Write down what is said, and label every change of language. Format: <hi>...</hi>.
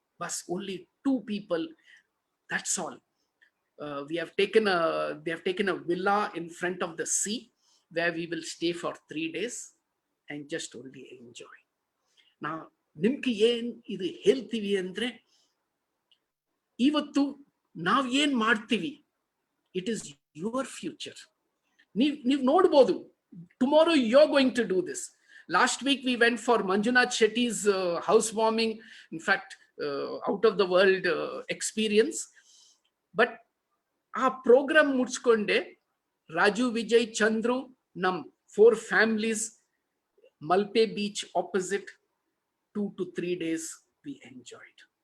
<en>But only 2 people, that's all. They have taken a villa in front of the sea, where we will stay for 3 days and just only enjoy.</en> <kn>Now, ನಿಮ್ಗೆ ಏನ್ ಇದು ಹೇಳ್ತೀವಿ ಅಂದ್ರೆ, ಇವತ್ತು ನಾವ್ ಏನ್ ಮಾಡ್ತೀವಿ,</kn> <en>It is your future.</en> <kn>ನೀವ್ ನೋಡ್ಬೋದು,</kn> <en>tomorrow you're going to do this. Last week we went for Manjunath Shetty's housewarming. In fact, out of the world experience. But our program</en> <kn>ಮುಡ್ಸ್ಕೊಂಡೆ,</kn> <en>Raju, Vijay, Chandru, nam 4 families, Malpe Beach opposite, 2 to 3 days we enjoyed.</en>